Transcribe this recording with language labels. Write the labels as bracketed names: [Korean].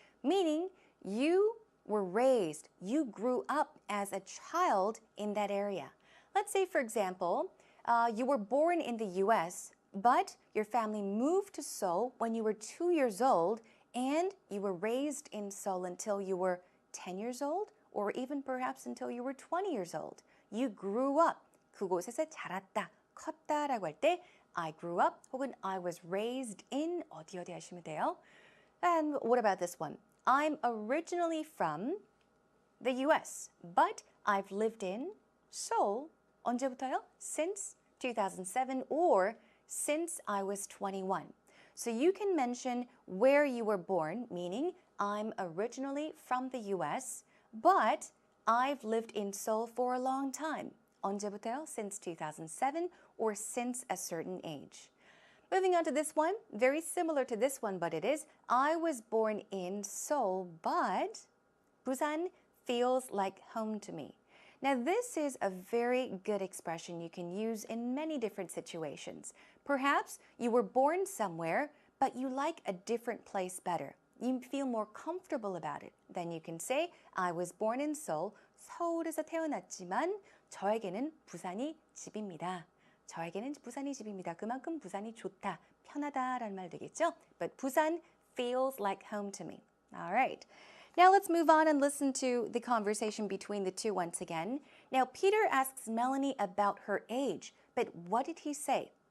[English] Meaning, you were raised, you grew up as a child in that area. Let's say, for example, you were born in the US, but your family moved to Seoul when you were 2 years old, and you were raised in Seoul until you were 10 years old, or even perhaps until you were 20 years old. You grew up. [Korean] 그곳에서 자랐다, 컸다라고 할 때 [English] I grew up [Korean] 혹은 [English] I was raised in [Korean] 어디 하시면 돼요. [English] And what about this one? I'm originally from the US, but I've lived in Seoul [Korean] 언제부터요? [English] Since 2007 or since I was 21. So you can mention where you were born, meaning I'm originally from the US, but I've lived in Seoul for a long time. [Korean] 언제부터요? [English] Since 2007 or since a certain age. Moving on to this one, very similar to this one, but it is, I was born in Seoul, but Busan feels like home to me. Now, this is a very good expression you can use in many different situations. Perhaps you were born somewhere, but you like a different place better. You feel more comfortable about it. Then you can say, I was born in Seoul. [Korean] 서울에서 태어났지만 저에게는 부산이 집입니다. 저에게는 부산이 집입니다. 그만큼 부산이 좋다, 편하다라는 말 되겠죠? [English] But Busan feels like home to me. All right. Now let's move on and listen to the conversation between the two once again. Now Peter asks Melanie about her age, but what did he say?